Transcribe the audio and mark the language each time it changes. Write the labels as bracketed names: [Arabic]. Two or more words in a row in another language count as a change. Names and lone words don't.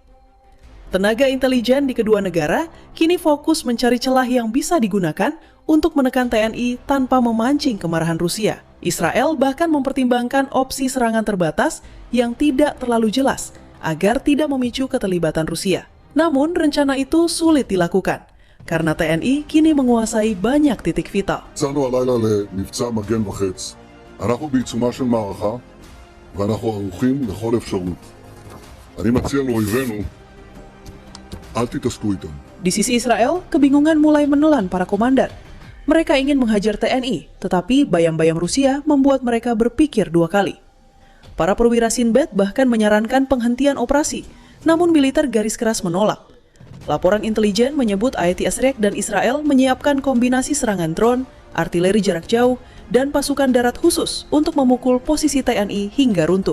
[Indonesian] Tenaga intelijen di kedua negara kini fokus mencari celah yang bisa digunakan untuk menekan TNI tanpa memancing kemarahan Rusia. Israel bahkan mempertimbangkan opsi serangan terbatas yang tidak terlalu jelas agar tidak memicu keterlibatan Rusia. Namun rencana itu sulit dilakukan karena TNI kini menguasai banyak titik vital. [Hebrew] יצאנו הלילה למבצע מגן וחץ. אנחנו בעיצומה של מערכה, ואנחנו ערוכים לכל אפשרות. אני מציע לאויבינו, אל תתעסקו איתם. [Indonesian] Di sisi Israel, kebingungan mulai menelan para komandan. Mereka ingin menghajar TNI, tetapi bayang-bayang Rusia membuat mereka berpikir 2 kali. Para perwira Sinbad bahkan menyarankan penghentian operasi, namun militer garis keras menolak. Laporan intelijen menyebut IDF dan Israel menyiapkan kombinasi serangan drone, artileri jarak jauh, dan pasukan darat khusus untuk memukul posisi TNI hingga runtuh.